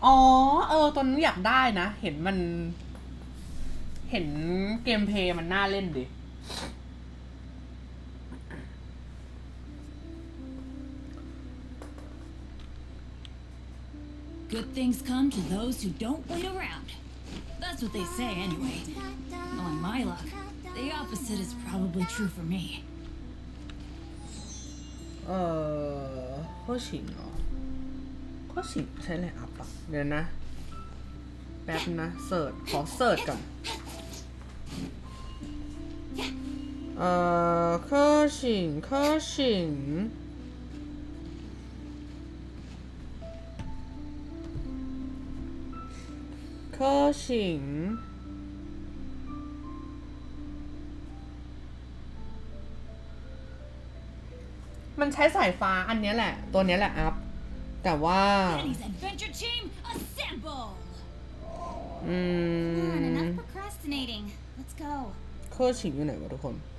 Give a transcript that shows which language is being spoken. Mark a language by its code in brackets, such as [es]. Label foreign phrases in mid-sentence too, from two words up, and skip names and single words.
[th] อ๋อตัวนี้อยากได้นะเห็นมันเห็นเกมเพลย์มันน่าเล่นดิ [en] Good things come to those who don't wait around. That's what they say anyway. Knowing my luck, the opposite is probably true for me. [th] ข้อฉิงเหรอข้อฉิงใช้อะไรอัพอ่ะเดี๋ยวนะแป๊บนะเสิร์ชขอเสิร์ชก่อน科醒科醒科醒มันใช้สายฟ้าอันนี้แหละตัวนี้แหละอัพแต่ว่าเคอร์ชิงอยู่ไหนวะทุกคน